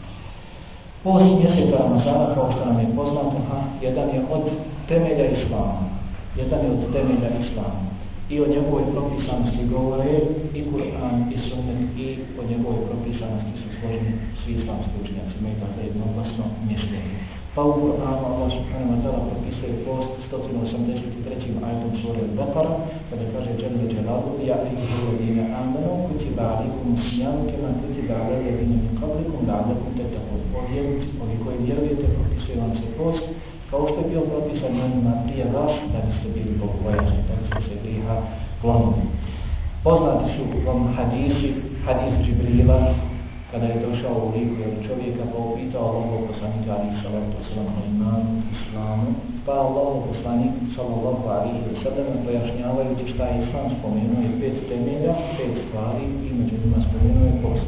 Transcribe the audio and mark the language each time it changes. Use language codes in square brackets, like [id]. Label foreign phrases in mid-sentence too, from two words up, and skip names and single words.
[bs] Post mjeseca Ramazana, kao što nam je poznato, jedan je od temelja Islama. Jedan je od temelja Islama. I o njegovoj propisanosti govore i Kur'an i Sunnet i o njegovoj propisanosti su složeni svi islamski učenjaci, imaju dakle jednoglasno mišljenje. Pa u Kur'anu [ar] الله سبحانه وتعالى [bs] propisuje post 183. ajetom sure Al-Baqara, kada kaže [ar] جل جلاله يا أيها الذين آمنوا كتب عليكم الصيام كما كتب على الذين من قبلكم لعلكم تتقون. [bs] Ovi koji vjerujete, propisuje vam se post, kao što je bio propisan onima prije vas, da biste bili bogobojazni, da biste se griha klonili. Poznati su vam hadis Džibrila, kada je došao u liku čovjeka, pa upitao Allahov poslanika [ar] عليه الصلاة والسلام [bs] o imanu, islamu, pa Allahov poslanik [ar] صلى الله عليه وسلم [bs] pojašnjavajući šta je islam, spomenuo je 5 temelja, 5 stvari i među njima spomenuo je post.